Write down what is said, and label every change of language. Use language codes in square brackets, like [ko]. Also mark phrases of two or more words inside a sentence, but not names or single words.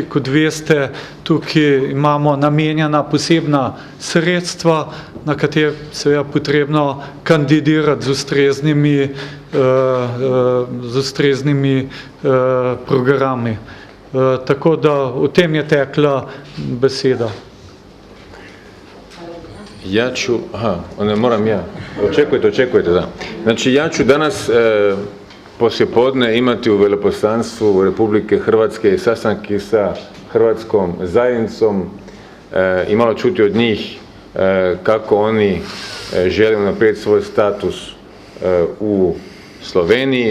[sl] Kot veste, tukaj imamo namenjena posebna sredstva, na katere se je potrebno kandidirati z ustreznimi programi. Tako da o tem je tekla beseda. [hr] Ja ću, moram ja. Očekujte, da. Znači, ja ću danas poslijepodne imati u veleposlanstvu Republike Hrvatske sastanke sa hrvatskom zajednicom i malo čuti od njih kako oni žele unaprijediti svoj status u Sloveniji.